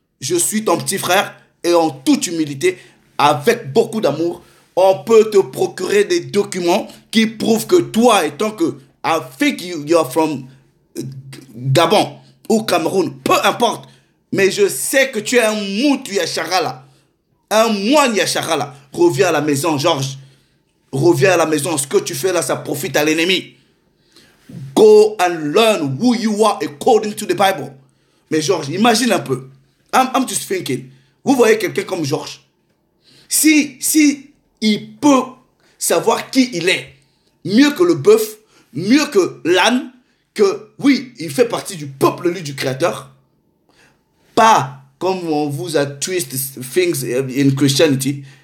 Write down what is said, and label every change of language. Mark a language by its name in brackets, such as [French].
[French] Je suis ton petit frère et en toute humilité, avec beaucoup d'amour, on peut te procurer des documents qui prouvent que toi, étant que [English] I think you are from Gabon [French] ou Cameroun, peu importe, mais je sais que tu es un moutou Yachara là, un moine Yachara là. Reviens à la maison, Georges. Reviens à la maison. Ce que tu fais là, ça profite à l'ennemi. [English] Go and learn who you are according to the Bible. [French] Mais Georges, imagine un peu. [English] I'm just thinking. [French] Vous voyez quelqu'un comme Georges. Si il peut savoir qui il est, mieux que le bœuf, mieux que l'âne, que oui, il fait partie du peuple élu du Créateur, pas comme on vous a [English] twist things in Christianity.